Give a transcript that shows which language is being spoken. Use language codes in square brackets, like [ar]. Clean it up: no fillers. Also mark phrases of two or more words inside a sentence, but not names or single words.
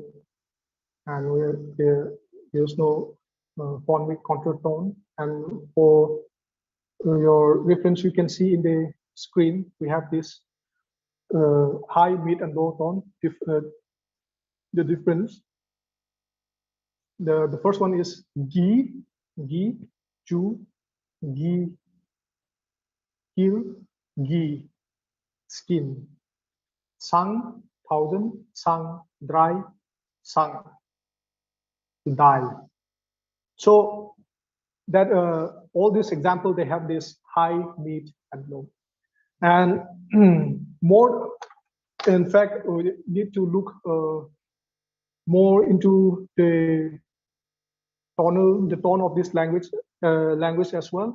[en] And there's no phonic contour tone. And for your reference, you can see in the screen, we have this high, mid, and low tone. The difference. The first one is gi, ju, gi, kil, gi, skin. Sang, thousand, sang, dry, sang, die. So that all these examples, they have this high, mid, and low. And more, in fact, we need to look more into the tone of this language as well.